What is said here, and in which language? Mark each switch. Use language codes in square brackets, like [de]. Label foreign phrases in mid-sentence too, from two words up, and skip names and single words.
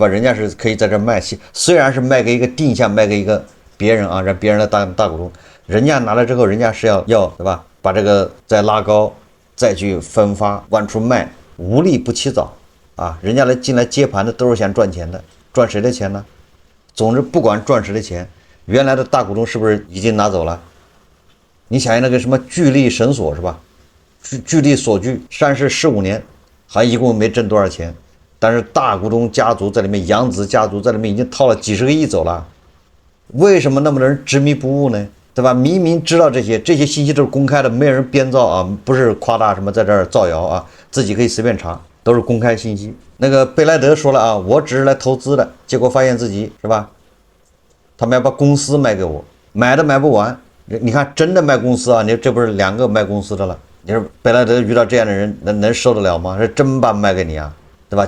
[zh] 人家是可以在這賣，雖然是賣給一個定向，賣給一個別人啊，讓別人來當大股東，人家拿了之後，人家是要对吧？把這個再拉高，再去分發往出賣，无利不起早。啊，人家进來接盤的都是想賺錢的，賺誰的錢呢？總之不管賺誰的錢，原來的大股東是不是已經拿走了？你想想那個什麼聚力神所是吧？聚力所居上市15年，還一共沒掙多少錢，但是大股東家族在裡面，楊子家族在裡面已經掏了幾十個億走了。為什麼那麼多人執迷不悟呢？對吧？明明知道這些信息都是公開的，没有人編造啊，不是誇大什麼在這兒造謠啊，自己可以隨便查。都是公開信息。那個貝萊德說了啊，我只是來投資的，結果發現自己是吧？他們要把公司賣給我，買都買不完。你看真的賣公司啊，你這不是2個賣公司的了？你說貝萊德遇到這樣的人能受得了嗎？是真把賣給你啊，對吧？